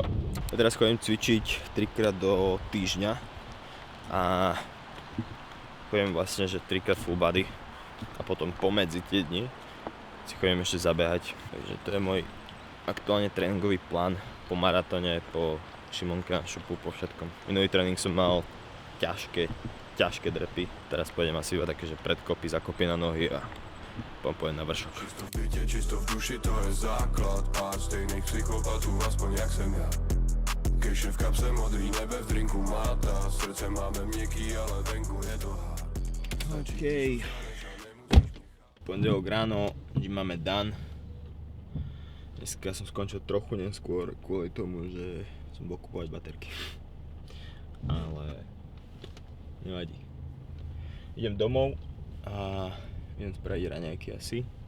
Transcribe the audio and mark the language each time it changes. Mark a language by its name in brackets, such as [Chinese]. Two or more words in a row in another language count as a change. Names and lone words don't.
[Slovak] Ja teraz chodím cvičiť 3-krát do týždňa a chodím vlastne, že 3-krát full body a potom pomedzi tie dni si chodím ešte zabehať, takže to je môj aktuálne tréningový plán po maratóne, po Šimonka šupu, po všetkom. Minulý tréning som mal ťažké drepy, teraz pôjdem asi iba také, že predkopy, zakopy na nohy a potom pôjdem na vršok. [Czech] Čisto v bytě, čisto v duši, to je základ, pár stejných psychopatů, aspoň jak jsem já. Keše v kapse, modrý nebe, v drinku máta, srdce máme měkký, ale venku je to hád. [Slovak] OK. Pondelok ráno, máme dan. Dneska som skončil trochu neskôr kvôli tomu, že som bol kupovať baterky. Ale nevadí. Idem domov a idem spraviť raňajky asi.